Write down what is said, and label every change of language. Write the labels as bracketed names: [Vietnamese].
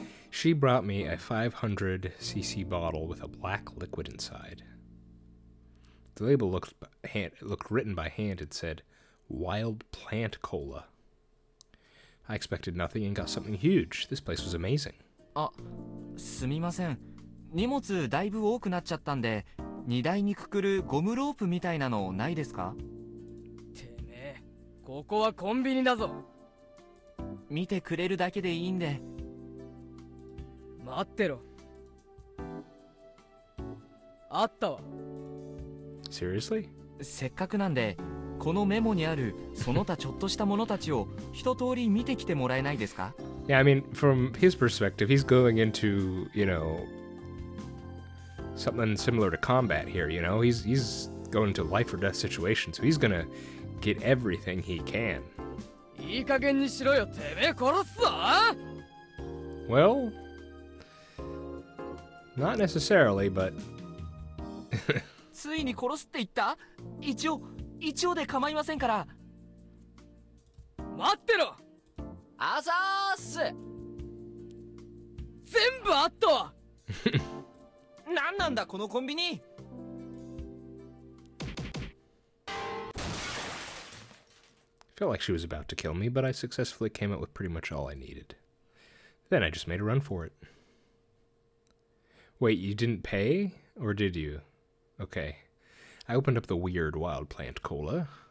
[English] She brought me a 500cc bottle with a black liquid inside. The label looked written by hand and said, Wild Plant Cola. I expected nothing and got something huge. This place was amazing. [Japanese] あ、すみません。荷物だいぶ多くなっちゃったんで、荷台にくくるゴムロープみたいなのないですか？てめえ、ここはコンビニだぞ。見てくれるだけでいいんで。待ってろ。あったわ。 [English] Seriously? [Japanese] せっかくなんでこのメモにあるその他ちょっとしたものたちを一通り見てきてもらえないですか？ [English] Yeah, I mean, from his perspective, he's going into, something similar to combat here, He's going into life or death situation, so he's gonna get everything he can. [Japanese] いい加減にしろよ、てめえ殺すぞ。 [English] Well, not necessarily, but [Japanese] ついに殺すって言った？一応で構いませんから。待ってろ。あざーす。全部あったわ。なんなんだこのコンビニ。 [English] felt like she was about to kill me, but I successfully came up with pretty much all I needed. Then I just made a run for it. Wait, you didn't pay? Or did you? Okay. I opened up the weird wild plant cola.